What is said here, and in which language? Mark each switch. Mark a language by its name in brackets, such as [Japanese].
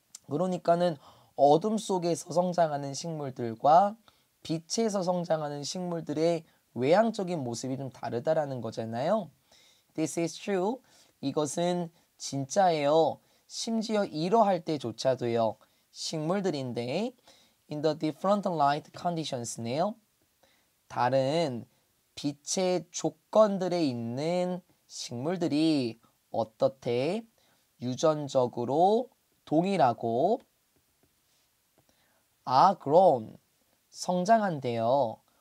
[Korean] 그러니까는 어둠 속에서 성장하는 식물들과 빛에서 성장하는 식물들의 외향적인 모습이 좀 다르다라는 거잖아요. [English] This is true. [Korean] 이것은 진짜예요. 심지어 이러할 때조차도요. 식물들인데 [English] in the different light conditions네요. [Korean] 다른 빛의 조건들에 있는 식물들이 어떻게 유전적으로 동일하고 [English] are grown [Korean] 성장한대요.